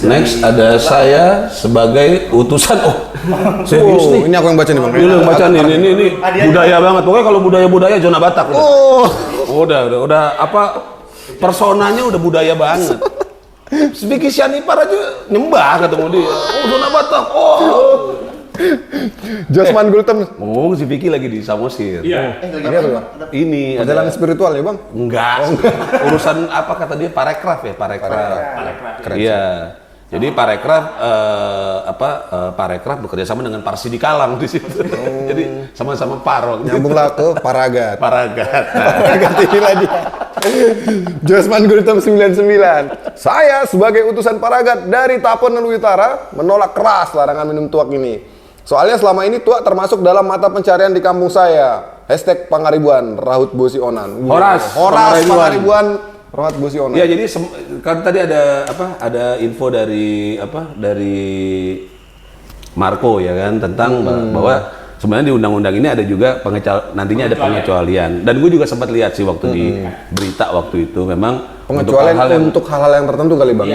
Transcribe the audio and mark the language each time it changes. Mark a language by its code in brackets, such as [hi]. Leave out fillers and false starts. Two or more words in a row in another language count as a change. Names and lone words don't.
[id] Next ada saya sebagai utusan. Oh, serius nih. Ini aku yang baca nih, Bang. Ini yang baca nih, ini budaya banget. Pokoknya kalau budaya zona Batak udah. Udah apa personanya udah budaya banget. Sebiki Sianipar aja nyembah ketemu dia. Oh, zona Batak. Oh. Josman Gultem. Oh, si Vicky lagi di Samosir. Iya. Lagi Ini apa, Bang? Ini Perjalanan spiritual ya, Bang? enggak. Urusan apa kata dia parekraf ya, parekraf. Keren. Iya. Jadi parekraf parekraf bekerja sama dengan Parsi di Kalang di situ. Jadi sama-sama parok. Nyambunglah ke Paragat. Paragat. Paragat inilah dia. Josman Gultem 99. Saya sebagai utusan Paragat dari Tapon Leluhur Utara menolak keras larangan minum tuak ini. Soalnya selama ini tuak termasuk dalam mata pencarian di kampung saya. #Pangaribuan Rahut Bosi Onan. Horas Pangaribuan Rahut Bosi Onan. Ya, jadi kan tadi ada ada info dari Marco ya kan tentang bahwa sebenarnya di undang-undang ini ada juga nantinya ada pengecualian. Dan gue juga sempat lihat sih waktu di berita waktu itu memang Pengecualian untuk hal-hal yang tertentu kali, Bang.